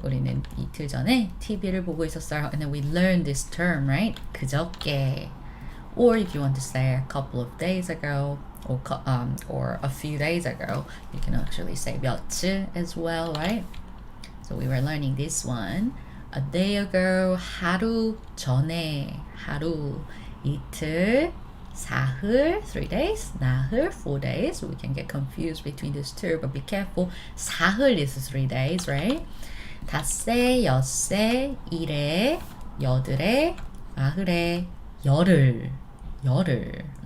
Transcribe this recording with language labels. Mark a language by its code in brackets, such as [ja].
[ko] 우리는 이틀 전에 TV를 보고 있었어요. [en] And then we learned this term, right? [ko] 그저께. [en] Or if you want to say a couple of days ago, or a few days ago, you can actually say 며칠 as well, right? So we were learning this one. A day ago, [ko] 하루 전에, 하루, 이틀, 사흘, [en] 3 days, [ko] 나흘, [en] 4 days. We can get confused between these two, but be careful. 사흘 is 3 days, right? [ko] 닷새, 엿새, 일에, 여들에, 아흘에, 열흘, 열흘.